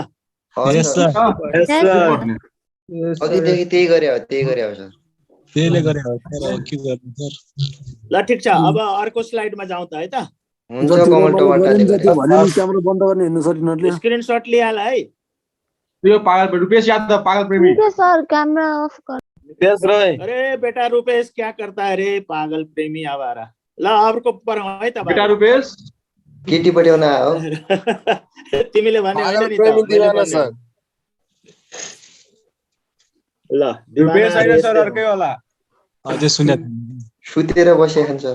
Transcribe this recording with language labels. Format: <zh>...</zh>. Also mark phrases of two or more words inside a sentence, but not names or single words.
<en>Yes sir.</en> <ne>अघिदेखि त्यही गरे हो सर। त्यसले गरे हो सर, के गर्नु सर? ल ठीक छ, अब अर्को स्लाइडमा जाउँ त है त। हुन्छ कमल टमाटरले गरे। क्यामेरा बन्द गर्ने हेर्नु सर यिनीहरुले। स्क्रिनशट लिहाल है। यो पागल रुपेश यादव पागल प्रेमी।</ne> <hi>ठीक है सर, कैमरा ऑफ कर।</hi> <ne>नितेश रोय</ne> <hi>अरे बेटा रुपेश क्या करता है रे पागल प्रेमी आवारा</hi> <ne>ल अर्को पढाउँ है त बेटा रुपेश केटी पढाउन आयो तिमीले भने होइन पागल नि त प्रेमी मैले दिवाना भन्ने। सर ल रुपेश दिवाना होइन सर यस्तै अर्कै होला अझै सुने सुतेर बसेछन् सर</ne>